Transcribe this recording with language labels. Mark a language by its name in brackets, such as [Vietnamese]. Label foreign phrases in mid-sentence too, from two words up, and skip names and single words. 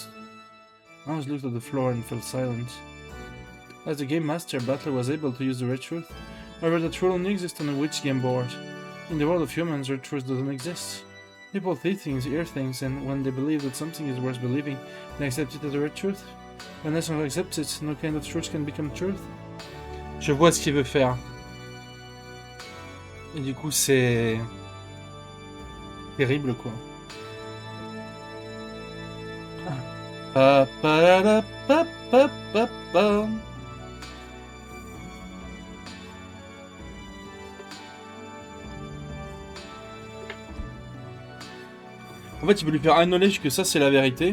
[English] Ange looked at the floor and fell silent. As the game master, Battler was able to use the red truth. However, that rule only exists on a witch game board. In the world of humans, red truth doesn't exist. People see things, hear things, and when they believe that something is worth believing, they accept it as a red truth. Unless one accepts it, no kind of truth can become truth. [French] Je vois ce qu'il veut faire. Et du coup, c'est... terrible, quoi. Pa pa da pa pa pa pa. En fait, il veut lui faire acknowledge que ça c'est la vérité.